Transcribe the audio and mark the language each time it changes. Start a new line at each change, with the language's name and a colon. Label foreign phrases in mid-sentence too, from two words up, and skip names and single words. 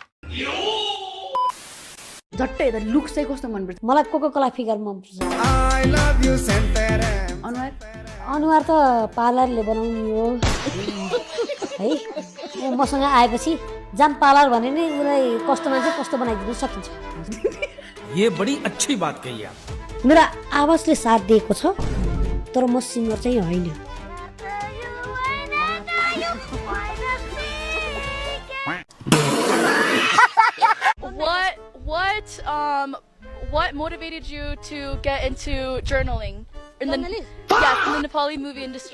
Nepali: झट्टै हेर्दा लुक चाहिँ कस्तो मनपर्छ? मलाई कोको कोला फिगर मनपर्छ। अनुहार अनुहार त पार्लरले बनाउनु हो है। मसँग आएपछि जाम पार्लर भने नि उसलाई कस्तो मान्छे कस्तो बनाइदिनु सकिन्छ।
Hindi: ये बड़ी अच्छी बात कही आप।
Nepali: मेरो आवाजले साथ दिएको छ तर म सिङ्गर चाहिँ होइन।
English: What motivated you to get into journaling in the Journalist? yes in the Nepali movie industry?